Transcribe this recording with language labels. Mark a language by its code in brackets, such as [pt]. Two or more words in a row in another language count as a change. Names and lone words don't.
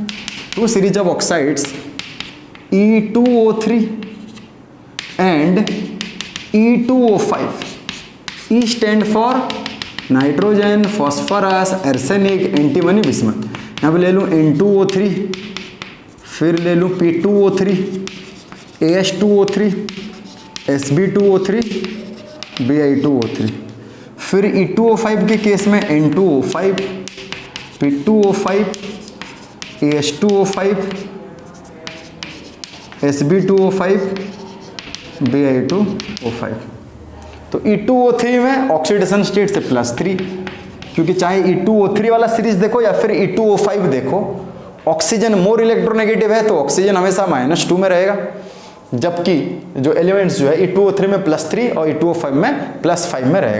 [en] two series of oxides E2O3 and E2O5. E stand for nitrogen, phosphorus, arsenic, antimony, bismuth. [hi] यहाँ पे ले लूँ N2O3, फिर ले लूँ P2O3, AS2O3, Sb2O3, Bi2O3। फिर E2O5 के केस में N2O5, P2O5, AS2O5, Sb2O5, Bi2O5। तो E2O3 में [en] oxidation state [hi] से +3, क्योंकि चाहे E2O3 वाला सीरीज देखो या फिर E2O5 देखो, [en] oxygen more electronegative [hi] है तो ऑक्सीजन हमेशा -2 में रहेगा, जबकि जो एलिमेंट्स जो है E2O3 में +3 और E2O5 में +5 में रहेगा।